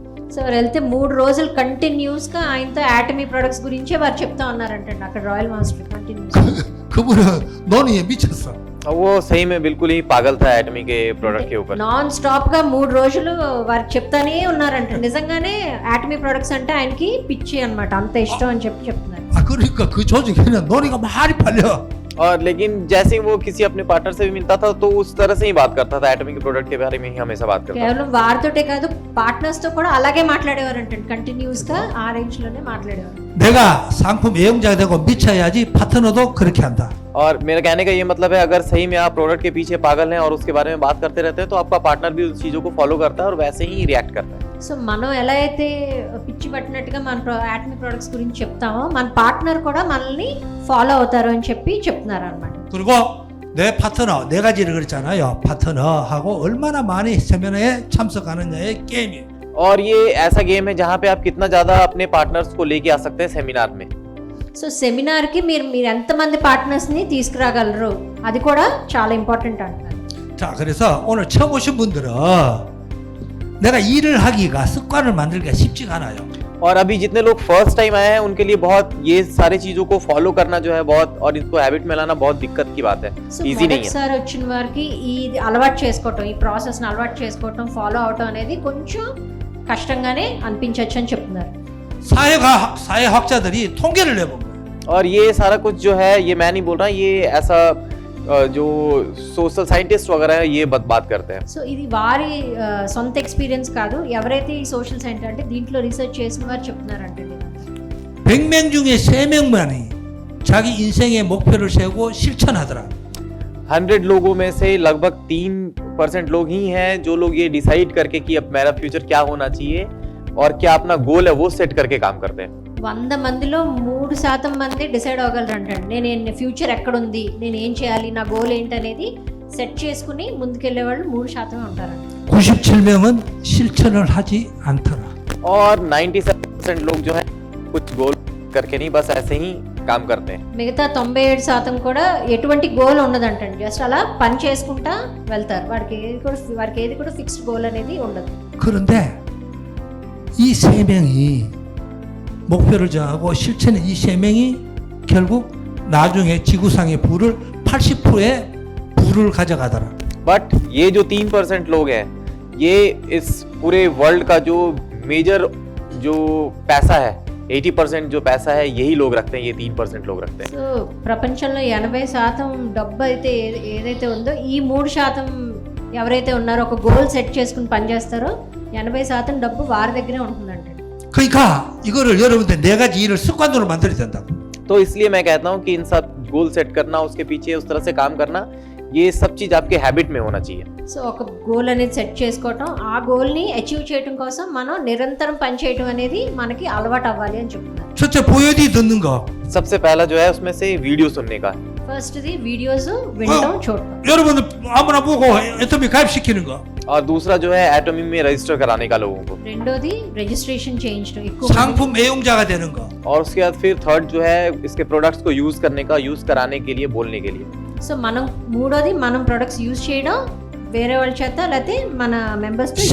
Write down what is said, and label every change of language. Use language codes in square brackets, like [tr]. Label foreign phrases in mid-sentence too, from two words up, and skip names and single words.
[te] సో వారు వెళ్తే 3 రోజులు కంటిన్యూస్ గా ఆయనతో యాటమీ ప్రొడక్ట్స్ గురించే వారు చెప్తా ఉన్నారంటే అక్కడ [en] royal master continues. [ko] 그분은 논의에 미쳤어. [hi] वो सही में बिल्कुल ही पागल था एटमी के प्रोडक्ट के ऊपर। [en] non stop [te] గా 3 రోజులు వారికి చెప్తానే ఉన్నారంట. నిజంగానే యాటమీ ప్రొడక్ట్స్ అంటే ఆయనకి పిచ్చి అన్నమాట, అంత ఇష్టం అని చెప్తున్నారు. [ko] 아 그러니까 그 조직에는 논의가 많이 팔려. [hi] और लेकिन जैसे ही वो किसी अपने पार्टनर से भी मिलता था तो उस तरह से ही बात करता था, एटमी के प्रोडक्ट के बारे में ही हमेशा बात करता था। [te] కేవలం వారితోటే కాదు పార్ట్నర్స్ తో కూడా అలాగే మాట్లాడేవారంట. కంటిన్యూస్ గా ఆ రేంజ్ లోనే మాట్లాడేవారు. [ko] 내가 상품 애용자가 되고 미쳐야지 파트너도 그렇게 한다. [hi] और मेरे कहने का ये मतलब है, अगर सही में आप प्रोडक्ट के पीछे पागल हैं और उसके बारे में बात करते रहते हैं तो आपका पार्टनर भी उस चीजों को फॉलो करता है और वैसे ही रिएक्ट करता है। [te] సో మనం ఎలా అయితే పిచ్చి పట్టినట్టుగా మన యాటమీ ప్రొడక్ట్స్ గురించి చెప్తామో మన పార్ట్నర్ కూడా మనల్ని ఫాలో అవుతారు అని చెప్పి చెప్తున్నారు అన్నమాట. [ko] 그리고 내 파트너, 네 가지를 그랬잖아요. 파트너하고 얼마나 많이 세미나에 참석하느냐의 게임이에요. [hi] और ये ऐसा गेम है जहाँ पे आप कितना ज्यादा अपने पार्टनर्स को लेके आ सकते हैं सेमिनार में। [te] సో సెమినార్కి మీరు ఎంతమంది పార్ట్నర్స్ని తీసుకురాగలరు అది కూడా చాలా ఇంపార్టెంట్ అంటారు. [ko] 자, 그래서 오늘 처음 오신 분들은 내가 일을 하기가 습관을 만들기가 쉽지가 않아요. [hi] और अभी जितने लोग [en] first time [hi] आए हैं उनके लिए बहुत ये सारी चीजों को फॉलो करना जो है बहुत, और इसको हैबिट में लाना बहुत दिक्कत की बात है, [te] సో [hi] इजी नहीं है। [te] మొదటిసారి వచ్చిన వారికి ఈ అలవాటు చేసుకోవటం, ఈ ప్రాసెస్ని అలవాటు చేసుకోవటం, ఫాలో అవటం అనేది కొంచెం కష్టంగానే అనిపించవచ్చు అని చెప్తున్నారు. [ko] 사회학자들이 통계를 내본 거예요. [hi] और ये सारा कुछ जो है ये मैं नहीं बोल रहा, ये ऐसा जो [en] social scientist [hi] वगैरह है ये बात करते हैं। [te] సో ఇది వారి సొంత ఎక్స్పీరియన్స్ కాదు, ఎవరైతే ఈ [en] social science [te] అంటే దీంట్లో రీసెర్చ్ చేసిన వారు చెప్తున్నారంటే [ko] 100명 중에 3명만이 자기 인생의 목표를 세우고 실천하더라. [hi] 100 लोगों में से लगभग 3% लोग ही हैं जो लोग ये डिसाइड करके कि अब मेरा फ्यूचर क्या होना चाहिए और क्या अपना गोल है वो सेट करके काम करते हैं। [te] 100 మందిలో 3% మంది డిసైడ్ అవ్వగలరంట. నేను ఫ్యూచర్ ఎక్కడుంది, నేను ఏం చేయాలి, నా గోల్ ఏంటనేది సెట్ చేసుకుని ముందుకెళ్లే వాళ్ళు 3% ఉంటారంట. [ko] 97명은 실천을 하지 않더라. [hi] और 97% लोग जो है कुछ गोल करके नहीं बस ऐसे ही काम करते हैं। [te] మిగతా 97% కూడా ఎటువంటి గోల్ ఉండదంటండి, జస్ట్ అలా పని చేసుకుంటా వెళ్తారు. వారికి ఏది కూడా [en] fixed goal [te] అనేది ఉండదు. [ko] 그런데 이 3명이 목표를 정하고 실천한 이 3명이 결국 나중에 지구상의 부를 80%의 부를 가져가더라. [hi] बट ये जो 3% लोग हैं ये इस पूरे वर्ल्ड का जो मेजर जो पैसा है 80% जो पैसा है यही लोग रखते हैं, ये 3% लोग रखते हैं। [te] సో ప్రపంచంలో 80% డబ్బు అయితే ఏదైతే ఉందో ఈ 3% ఎవరైతే ఉన్నారో ఒక [en] goal set [te] చేసుకుని పనిచేస్తారో 80% డబ్బు వారి దగ్గరే ఉంటుందంట. [ko] 그러니까 이거를 여러분들 네 가지 일을 습관으로 만들어야 된다고. [hi] तो इसलिए मैं कहता हूँ कि इन सब [en] goal set [hi] करना, उसके पीछे उस तरह से काम करना, ये सब चीज आपके हैबिट में होना चाहिए। [te] సో ఒక గోల్ అనేది సెట్ చేసుకోవటం, ఆ గోల్ని అచీవ్ చేయడం కోసం మనం నిరంతరం పనిచేయడం అనేది మనకి అలవాటు అవ్వాలి అని చెప్తున్నారు. [ko] 첫째 보여디 듣는 거. [hi] सबसे पहला जो है उसमें से वीडियो सुनने का। [te] ఫస్ట్ది వీడియోస్ వినడం, చూడటం. [ko] 여러분들 아무나 보고 애터미 가입시키는 거. [hi] और दूसरा जो है एटमी में रजिस्टर कराने का लोगों को। [te] రెండోది రిజిస్ట్రేషన్ చేయించడం ఎక్కువ మంది. [ko] 상품 애용자가 되는 거. [hi] और उसके बाद फिर थर्ड जो है इसके प्रोडक्ट्स को यूज करने का, यूज कराने के लिए, बोलने के लिए। [te] సో మనం మూడోది మనం [en] products use [te] చేయడం వేరే వాళ్ళ చేత, లేకపోతే మన మెంబర్స్ తో.